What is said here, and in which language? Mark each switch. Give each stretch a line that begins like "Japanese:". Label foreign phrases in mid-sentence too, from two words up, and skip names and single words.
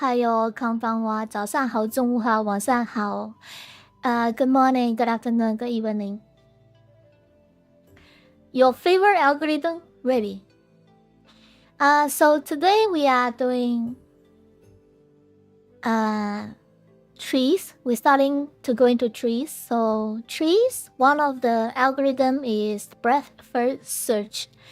Japanese: はよう、こんばんは，
Chinese: 早上好，中午好，晚上好。
English: Good morning, good afternoon, good evening. Your favorite algorithm? Really? So today we are doing trees. We're starting to go into trees. So trees, one of the algorithm is breadth first search.